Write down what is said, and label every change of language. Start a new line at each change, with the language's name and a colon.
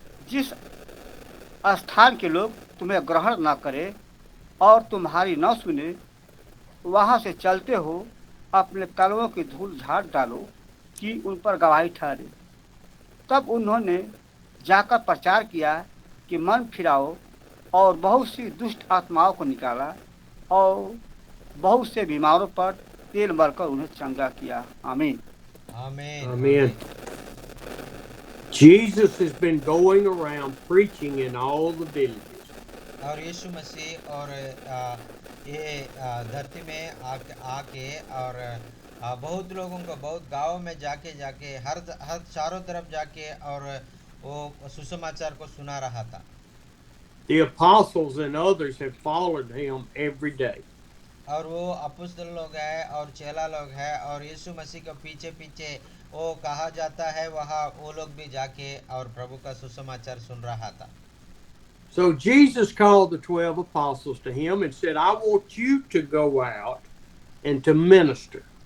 Hindi: जिस स्थान के लोग तुम्हें ग्रहण न करें और तुम्हारी न सुने, वहाँ से चलते हो अपने तलवों की धूल झाड़ डालो कि उन पर गवाही ठहरे। तब उन्होंने जाकर प्रचार किया कि मन फिराओ और बहुत सी दुष्ट आत्माओं को निकाला और बहुत से बीमारों पर तेल मलकर उन्हें चंगा किया। आमीन। आमीन
English: Amen. Jesus has been going around preaching in all the villages.
Hindi: और यीशु मसीह और ये धरती में आके और बहुत लोगों को बहुत गांव में जाके हर चारों तरफ जाके और वो सुसमाचार को सुना रहा था।
English: The apostles and others have followed him every day.
Hindi: और वो अपोस्तल लोग हैं और चेला लोग हैं और यीशु मसीह के पीछे पीछे वो कहा जाता है वहाँ वो लोग भी जाके और प्रभु का सुसमाचार सुन रहा था।
English: So Jesus called the 12 apostles to him and said, I want you to go out and to minister.